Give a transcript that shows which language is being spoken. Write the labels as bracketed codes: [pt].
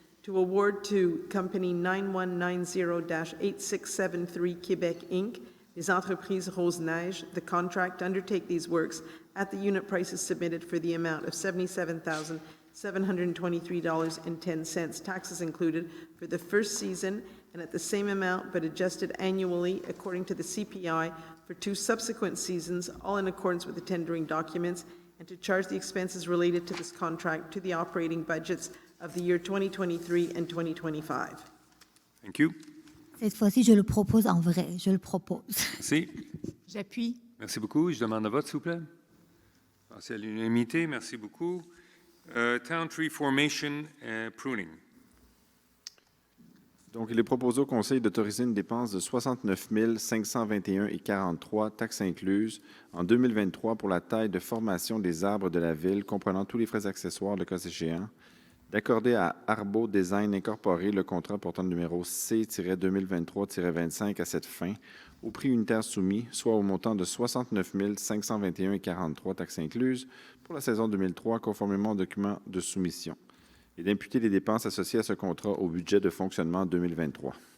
[en] to award to Company 9190-8673 Québec, Inc., les entreprises Rose-Neige, the contract to undertake these works at the unit prices submitted for the amount of $77,723.10, taxes included, for the first season, and at the same amount but adjusted annually according to the CPI for 2 subsequent seasons, all in accordance with the tendering documents, and to charge the expenses related to this contract to the operating budgets of the year 2023 and 2025. Thank you. [fr] Cette fois-ci, je le propose en vrai. Je le propose. Merci. J'appuie. Merci beaucoup. Je demande le vote, s'il vous plaît. Passez à l'unanimité. Merci beaucoup. [en] Town tree formation pruning. [fr] Donc, il est proposé au Conseil d'autoriser une dépense de 69 521,43, taxes incluses, en 2023 pour la taille de formation des arbres de la Ville, comprenant tous les frais accessoires le cas échéant, d'accorder à Arbo Design Incorporé le contrat portant le numéro C-2023-25 à cette fin, au prix unitaire soumis, soit au montant de 69 521,43, taxes incluses, pour la saison 2003, conformément au document de soumission, et d'imputer les dépenses associées à ce contrat au budget de fonctionnement 2023.